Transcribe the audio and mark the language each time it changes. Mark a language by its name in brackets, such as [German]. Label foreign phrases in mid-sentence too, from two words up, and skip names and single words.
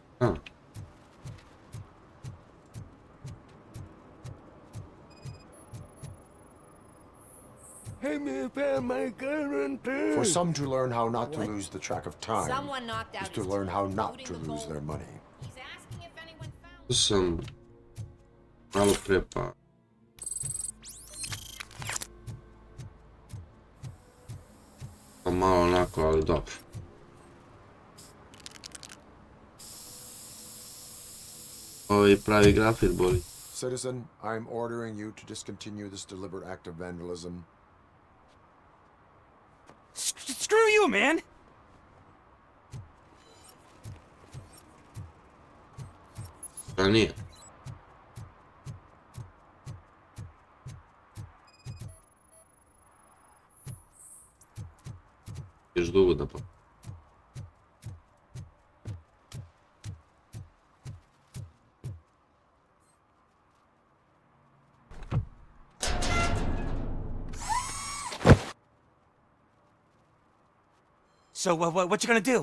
[English] For some to learn how not to lose the track of time Someone knocked out is to his learn how tooth, not including to the lose gold. their money. He's asking if anyone found [Serbian] Tu sam malo pre pa malo onako, ali dobro. Ovo je pravi grafit, boli. [English] Citizen, I'm ordering you to discontinue this deliberate act of vandalism. Screw you, man! [Serbian] Pa nije. Još dugo da pa. [English] So, what you gonna do?